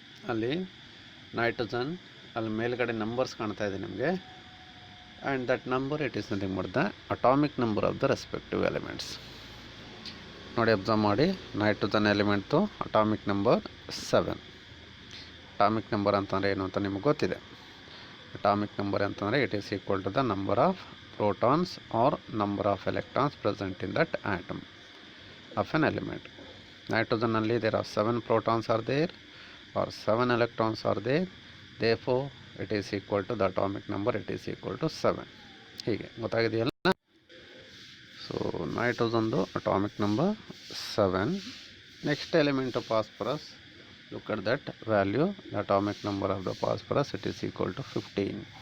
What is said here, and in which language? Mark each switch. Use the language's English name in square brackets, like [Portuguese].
[Kannada] ಅಲ್ಲಿ ನೈಟ್ರೋಜನ್, ಅಲ್ಲಿ ಮೇಲ್ಗಡೆ ನಂಬರ್ಸ್ ಕಾಣ್ತಾ ಇದೆ ನಿಮಗೆ. [English] And that number it is nothing but the atomic number of the respective elements. [Kannada] ನೋಡಿ, ಅಬ್ಸರ್ವ್ ಮಾಡಿ. Nitrogen ಎಲಿಮೆಂಟ್ದು atomic number 7. Atomic number ಅಂತಂದರೆ ಏನು ಅಂತ ನಿಮಗೆ ಗೊತ್ತಿದೆ. [English] Atomic number ಅಂತಂದರೆ it is equal to the number of protons or number of electrons present in that atom of an element. Nitrogen only there are 7 protons are there or 7 electrons are there. Therefore it is equal to the atomic number, it is equal to 7. [Kannada] ಹೀಗೆ ಗೊತ್ತಾಗಿದೆಯಲ್ಲ? So ನೈಟ್ರೋಜನ್ದು atomic number 7. [English] Next element of phosphorus, look at that value. The atomic number of the phosphorus it is equal to 15.